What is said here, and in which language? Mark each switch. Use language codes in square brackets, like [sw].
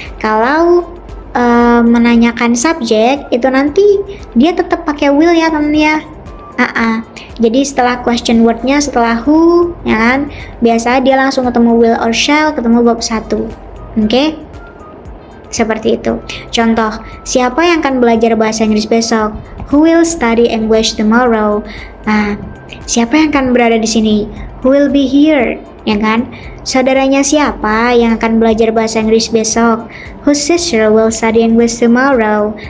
[id] Kalau menanyakan subjek itu nanti dia tetap pakai will ya, temen ya. Jadi setelah question word-nya, setelah who, ya kan, biasa dia langsung ketemu will or shall, ketemu verb 1. Oke? Seperti itu. Contoh, siapa yang akan belajar bahasa Inggris besok? [en] Who will study English tomorrow? [id] Nah, siapa yang akan berada di sini? [en] Who will be here? [id] Ya kan? Saudaranya siapa yang akan belajar bahasa Inggris besok? [en] Whose sister will study English tomorrow?